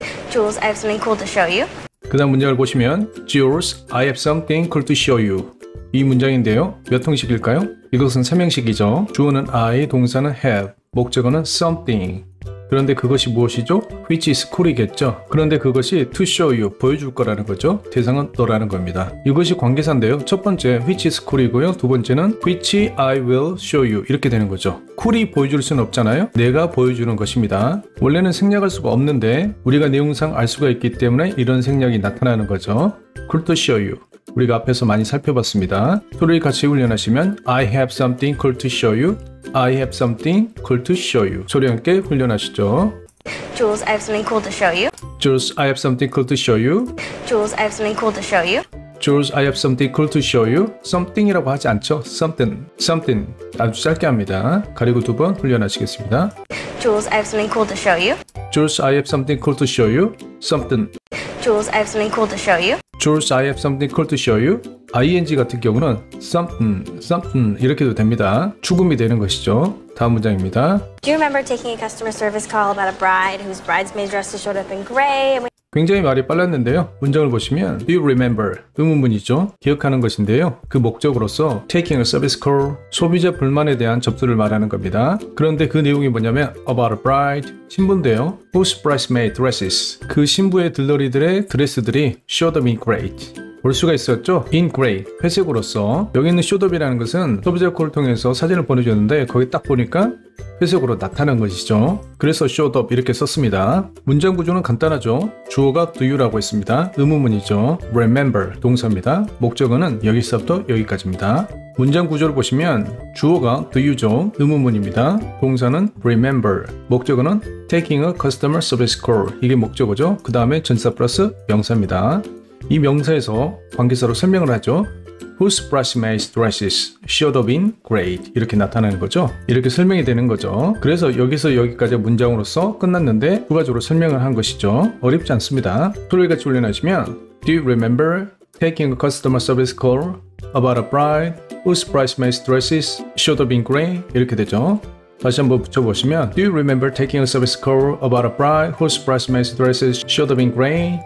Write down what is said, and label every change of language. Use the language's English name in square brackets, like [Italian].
[English] Jules, I have something cool to show you. [Korean] 그 다음 문장을 보시면 [English] Jules, I have something cool to show you. [Korean] 이 문장인데요. 몇 형식일까요? 이것은 3형식이죠. 주어는 I, 동사는 have, 목적어는 something. 그런데 그것이 무엇이죠? [English] Which is cool이겠죠. [Korean] 그런데 그것이 [English] to show you, [Korean] 보여줄 거라는 거죠. 대상은 너라는 겁니다. 이것이 관계사인데요. 첫 번째 [English] which is cool이고요. [Korean] 두 번째는 [English] which I will show you [Korean] 이렇게 되는 거죠. cool이 보여줄 수는 없잖아요. 내가 보여주는 것입니다. 원래는 생략할 수가 없는데 우리가 내용상 알 수가 있기 때문에 이런 생략이 나타나는 거죠. [English] cool to show you. [Korean] 우리가 앞에서 많이 살펴봤습니다. 소리를 같이 훈련하시면 [English] I have something cool to show you. I have something cool to show you. [Korean] 소리 함께 훈련하시죠. [English] Jules, I have something cool to show you. Jules, I have something cool to show you. Jules, I have something cool to show you. Jules, I have something cool to show you. [Korean] Something이라고 하지 않죠. [English] Something, something. [Korean] 아주 짧게 합니다. 가리고 두 번 훈련하시겠습니다. [English] Jules, I have something cool to show you. Jules, I have something cool to show you. Something. Jules, I have something cool to show you. Jules, I have something cool to show you. [Korean] ing 같은 경우는 [English] something, something [Korean] 이렇게 도 됩니다. 추금이 되는 것이죠. 다음 문장입니다. [English] Do you remember taking a customer service call about a bride whose bridesmaid dresses showed up in gray? [Korean] 굉장히 말이 빨랐는데요. 문장을 보시면 [English] Do you remember? [Korean] 의문문이죠. 기억하는 것인데요. 그 목적으로서 [English] taking a service call, [Korean] 소비자 불만에 대한 접수를 말하는 겁니다. 그런데 그 내용이 뭐냐면 [English] about a bride, [Korean] 신부인데요. [English] whose bridesmaid dresses, [Korean] 그 신부의 들러리들의 드레스들이 [English] showed up in gray. [Korean] 볼 수가 있었죠? [English] in gray, [Korean] 회색으로서. 여기 있는 showup이라는 것은 소비자 콜을 통해서 사진을 보내줬는데 거기 딱 보니까 회색으로 나타난 것이죠. 그래서 [English] showed up [Korean] 이렇게 썼습니다. 문장 구조는 간단하죠. 주어가 [English] do you [Korean] 라고 했습니다. 의문문이죠. remember, 동사입니다. 목적어는 여기서부터 여기까지입니다. 문장 구조를 보시면 주어가 [English] do you [Korean] 죠. 의문문입니다. 동사는 [English] remember, [Korean] 목적어는 [English] taking a customer service call, [Korean] 이게 목적어죠. 그 다음에 전사 플러스 명사입니다. 이 명사에서 관계사로 설명을 하죠. [English] Whose bridesmaid dresses showed up in gray [Korean] 이렇게 나타나는 거죠. 이렇게 설명이 되는 거죠. 그래서 여기서 여기까지 문장으로서 끝났는데 부가적으로 설명을 한 것이죠. 어렵지 않습니다. 소리를 같이 훈련하시면 [English] Do you remember taking a customer service call about a bride whose bridesmaid dresses showed up in gray [Korean] 이렇게 되죠. 다시 한번 붙여보시면 [English] Do you remember taking a service call about a bride whose bridesmaid dresses showed up in gray?